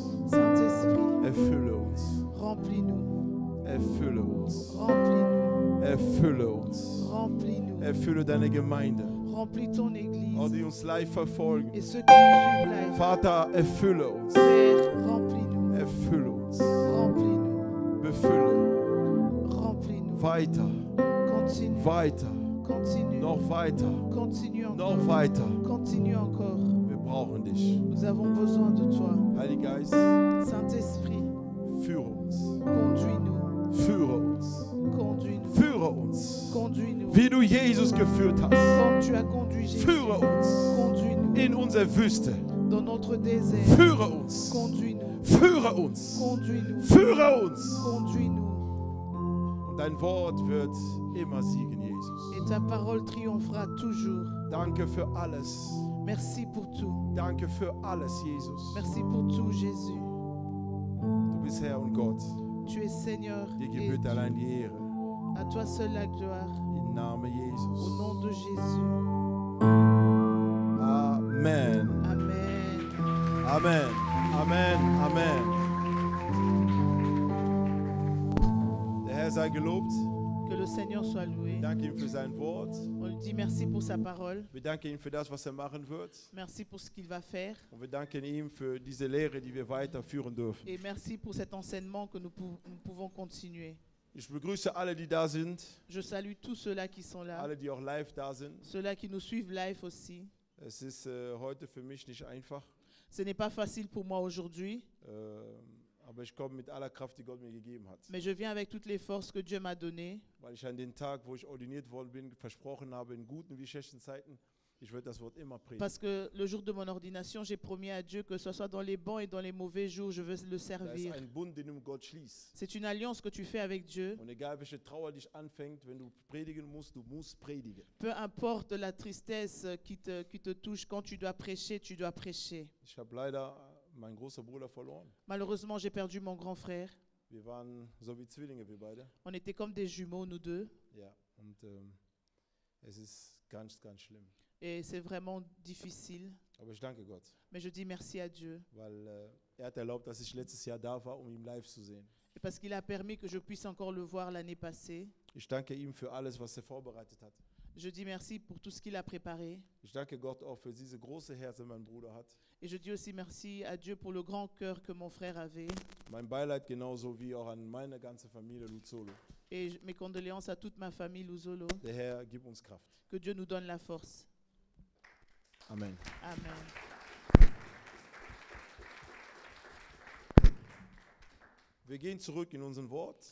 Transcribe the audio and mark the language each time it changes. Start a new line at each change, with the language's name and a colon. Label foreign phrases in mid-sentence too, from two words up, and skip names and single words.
French: Saint-Esprit,
German: Erfülle uns.
French: remplis-nous,
German: Erfülle uns.
French: remplis-nous,
German: Erfülle uns.
French: remplis-nous,
German: Erfülle deine Gemeinde.
French: remplis ton
German: Auch
French: Église
German: die uns live verfolgen.
French: et ceux qui nous suivent live.
German: Vater, erfülle uns.
French: Père, remplis-nous,
German: Erfülle uns.
French: remplis-nous,
German: Befülle.
French: remplis-nous.
German: Weiter.
French: Continue,
German: Weiter.
French: continue,
German: Noch weiter.
French: continue
German: Noch
French: encore,
German: weiter.
French: continue encore.
German: Wir brauchen dich.
French: Nous avons besoin de toi.
German: Heiliger Geist,
French: Saint-Esprit,
German: führe uns.
French: conduis-nous,
German: Führe uns.
French: conduis-nous,
German: Führe uns.
French: conduis-nous.
German: Wie du Jesus geführt hast.
French: Comme tu as conduit Jésus,
German: Führe uns
French: conduis-nous
German: in unsere Wüste.
French: dans notre désert.
German: Führe uns.
French: Conduis-nous,
German: Führe uns.
French: conduis-nous,
German: Führe uns.
French: conduis-nous.
German: Und dein Wort wird immer siegen, Jesus.
French: Et ta parole triomphera toujours.
German: Danke für alles.
French: Merci pour tout.
German: Danke für alles, Jesus.
French: Merci pour tout, Jésus.
German: Du bist Herr und Gott.
French: Tu es Seigneur
German: Dir
French: et
German: gebührt allein die Ehre.
French: à toi seul la gloire.
German: Im Namen
French: Au
German: Jesus.
French: nom de Jésus.
German: Amen.
French: Amen.
German: Amen. Amen. Amen. Der Herr sei gelobt.
French: Que le Seigneur soit loué.
German: Wir danken ihm für sein Wort.
French: On lui dit merci pour sa parole.
German: Wir danken ihm für das, was er machen wird.
French: Merci pour ce qu'il va faire.
German: Und wir danken ihm für diese Lehre, die wir weiterführen dürfen.
French: Et merci pour cet enseignement que nous pouvons continuer.
German: Ich begrüße alle, die da sind,
French: Je salue tous ceux-là qui sont là.
German: alle, die auch live da sind.
French: Ceux-là qui nous suivent live aussi.
German: Es ist heute für mich nicht einfach,
French: Ce n'est pas facile pour moi aujourd'hui,
German: aber ich komme mit aller Kraft, die Gott mir gegeben hat.
French: mais je viens avec toutes les forces que Dieu m'a données.
German: Weil ich an den Tag, wo ich ordiniert worden bin, versprochen habe, in guten wie schlechten Zeiten, ich werde das Wort immer predigen.
French: Parce que le jour de mon ordination, j'ai promis à Dieu que ce soit dans les bons et dans les mauvais jours, je veux le
German: Da ist
French: servir.
German: ein Bund, den du mit Gott schließt.
French: C'est une alliance que tu fais avec Dieu.
German: Und egal welche Trauer dich anfängt, wenn du predigen musst, du musst predigen.
French: Peu importe la tristesse qui te touche, quand tu dois prêcher, tu dois prêcher.
German: Ich habe leider meinen großen Bruder verloren.
French: Malheureusement, j'ai perdu mon grand frère.
German: Wir waren so wie Zwillinge, wir beide.
French: On était comme des jumeaux, nous deux.
German: Ja, und es ist ganz, ganz schlimm.
French: Et c'est vraiment difficile.
German: Aber ich danke Gott,
French: Mais je dis merci à Dieu.
German: weil er hat erlaubt, dass ich letztes Jahr da war, um ihn live zu sehen.
French: Et parce qu'il a permis que je puisse encore le voir l'année passée.
German: Ich danke ihm für alles, was er vorbereitet hat.
French: Je dis merci pour tout ce qu'il a préparé.
German: Ich danke Gott auch für diese große Herz, die mein Bruder hat.
French: Et je dis aussi merci à Dieu pour le grand cœur que mon frère avait.
German: Mein Beileid genauso wie auch an meine ganze Familie Luzolo.
French: Et mes condoléances à toute ma famille Luzolo.
German: Der Herr gibt uns Kraft.
French: Que Dieu nous donne la force.
German: Amen.
French: Amen.
German: Wir gehen zurück in unser Wort.